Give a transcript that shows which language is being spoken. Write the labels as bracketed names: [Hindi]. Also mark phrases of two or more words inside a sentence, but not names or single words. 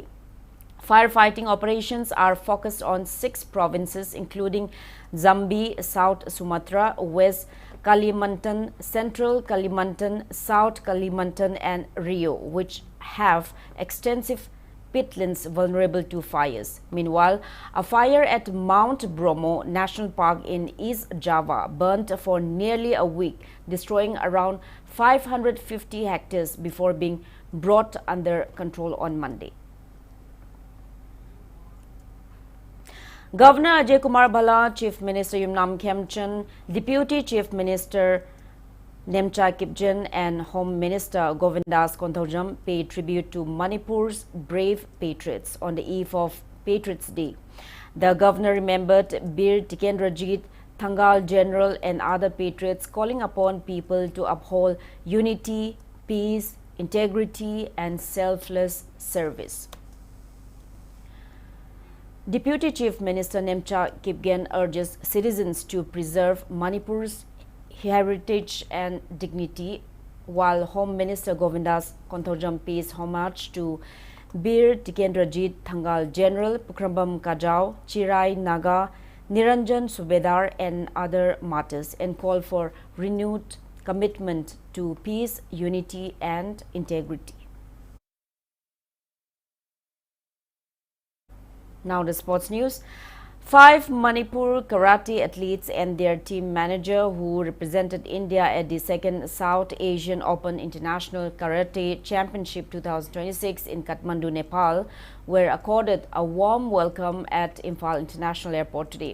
[English] Firefighting operations are focused on 6 provinces including Jambi, South Sumatra, West Kalimantan, Central Kalimantan, South Kalimantan and Rio, which have extensive peatlands vulnerable to fires. Meanwhile, a fire at Mount Bromo National Park in East Java burnt for nearly a week, destroying around 550 hectares before being brought under control on Monday. Governor Ajay Kumar Bhala, Chief Minister Yumnam Khemchand, Deputy Chief Minister Nemcha Kipjen and Home Minister Govindas Konthojam paid tribute to Manipur's brave patriots on the eve of Patriots Day. The governor remembered Bir Tikendrajit, Thangal General and other patriots, calling upon people to uphold unity, peace, integrity and selfless service. Deputy Chief Minister Nemcha Kipgen urges citizens to preserve Manipur's heritage and dignity, while Home Minister Govindas Konthojam pays homage to Bir Tikendrajit, Thangal General, Pukrambam Kajau, Chirai Naga, Niranjan Subedar and other martyrs, and call for renewed commitment to peace, unity and integrity. Now the sports news. 5 Manipur karate athletes and their team manager who represented India at the 2nd South Asian Open International Karate Championship 2026 in Kathmandu, Nepal, were accorded a warm welcome at Imphal International Airport today.